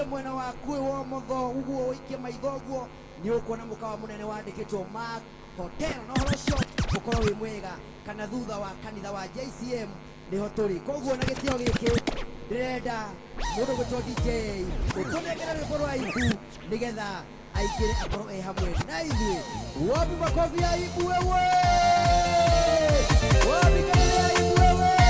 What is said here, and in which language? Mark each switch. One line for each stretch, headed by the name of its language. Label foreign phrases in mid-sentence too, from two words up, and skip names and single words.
Kikuyu: mwena waku wa motho uguo uikie maitho uguo ni ukuona mukawa munene wandikitwo Mark Hotel no horo ucio ukorwo wi mwega kana thutha wa kanitha wa JCM niho turi koguo na gitio giki ndirenda mundu gwitwo DJ utunengera rwimbo rwa ibu nigetha aingire akorwo hamwe na ithuĩ
Swahili: wapi makofi ya ibu wewe wapi kelele ya ibu wewe